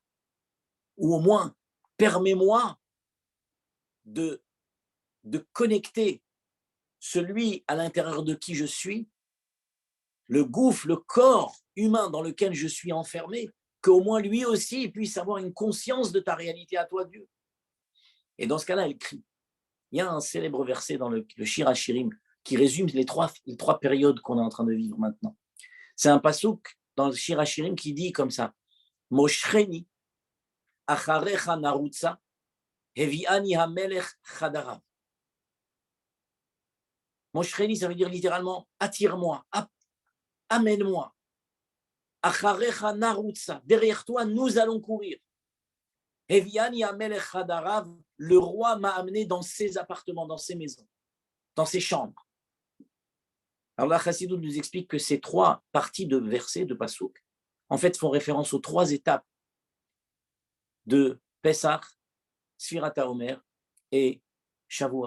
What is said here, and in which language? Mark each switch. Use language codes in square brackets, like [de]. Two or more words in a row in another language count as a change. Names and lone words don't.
[fr] Ou au moins, permets-moi de connecter celui à l'intérieur de qui je suis, le gouffre, le corps humain dans lequel je suis enfermé, qu'au moins lui aussi puisse avoir une conscience de ta réalité à toi, Dieu. Et dans ce cas-là, elle crie. Il y a un célèbre verset dans le Shir HaShirim qui résume les trois périodes qu'on est en train de vivre maintenant. C'est un pasouk dans le Shir HaShirim qui dit comme ça: [he] משכני אחריך נרוצה הביאני המלך חדריו. Moshcheni, [fr] ça veut dire littéralement attire-moi, amène-moi. [he] אחריך נרוצה, [fr] derrière toi nous allons courir. [he] הביאני המלך חדריו, [fr] le roi m'a amené dans ses appartements, dans ses maisons, dans ses chambres. Alors la Chassidoute nous explique que ces trois parties de versets, de Passouk, en fait font référence aux trois étapes de Pessah, Sfirat HaOmer et Shavuot.